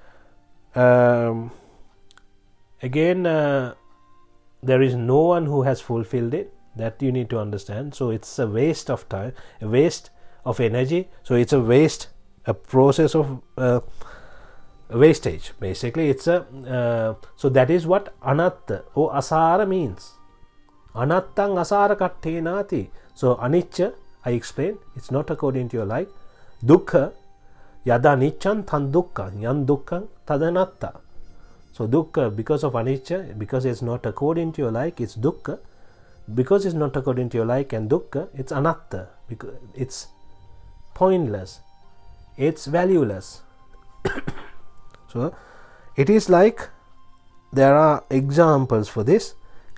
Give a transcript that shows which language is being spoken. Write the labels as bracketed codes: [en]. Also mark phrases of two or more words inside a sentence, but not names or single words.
[en] Again, there is no one who has fulfilled it. That you need to understand. So it's a waste of time, a waste of energy. So it's a process of wastage. Basically, it's so that is what anatta or asara means. [pi] Anattang asara kattenati. [en] So anicca, I explained, it's not according to your like. [pi] Dukkha, yada nicchan tan dukkha, yan dukkha tadanatta. [en] So dukkha, because of anicca, because it's not according to your like, it's dukkha. Because it's not according to your like and dukkha, it's anatta, because it's pointless, it's valueless. So it is like, there are examples for this.